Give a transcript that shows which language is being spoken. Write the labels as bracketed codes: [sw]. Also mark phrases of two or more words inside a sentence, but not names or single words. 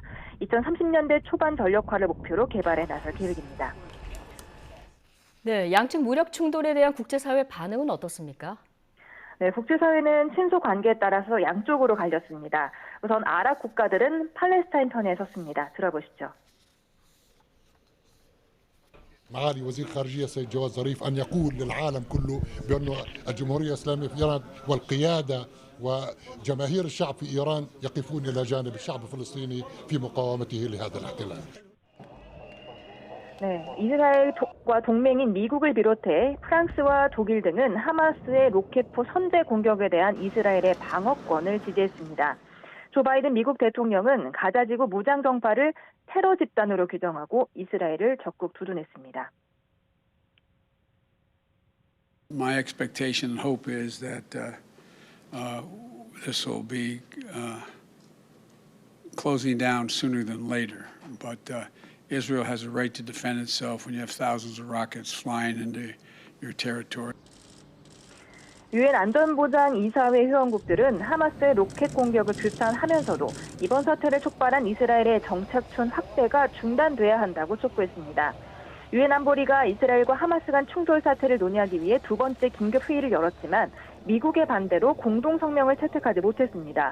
[ko] 2030년대 초반 전력화를 목표로 개발에 나설 계획입니다. 네, 양측 무력 충돌에 대한 국제사회 반응은 어떻습니까? 네, 국제사회는 친소 관계에 따라서 양쪽으로 갈렸습니다. 우선 아랍 국가들은 팔레스타인 편에 섰습니다. 들어보시죠. [ar] معالي وزير الخارجية السيد جواد ظريف أن يقول للعالم كله بأن الجمهورية الإسلامية في إيران والقيادة وجماهير الشعب في إيران يقفون إلى جانب الشعب الفلسطيني في مقاومته لهذا الاحتلال. [ko] 네, 이스라엘과 동맹인 미국을 비롯해 프랑스와 독일 등은 하마스의 로켓포 선제 공격에 대한 이스라엘의 방어권을 지지했습니다. 조 바이든 미국 대통령은 가자지구 무장 정파를 테러 집단으로 규정하고 이스라엘을 적극 두둔했습니다. [en] My expectation and hope is that this will be closing down sooner than later. But Israel has a right to defend itself when you have thousands of rockets flying into your territory. [ko] 유엔 안전보장 이사회 회원국들은 하마스의 로켓 공격을 규탄하면서도 이번 사태를 촉발한 이스라엘의 정착촌 확대가 중단돼야 한다고 촉구했습니다. 유엔 안보리가 이스라엘과 하마스 간 충돌 사태를 논의하기 위해 두 번째 긴급 회의를 열었지만 미국의 반대로 공동 성명을 채택하지 못했습니다.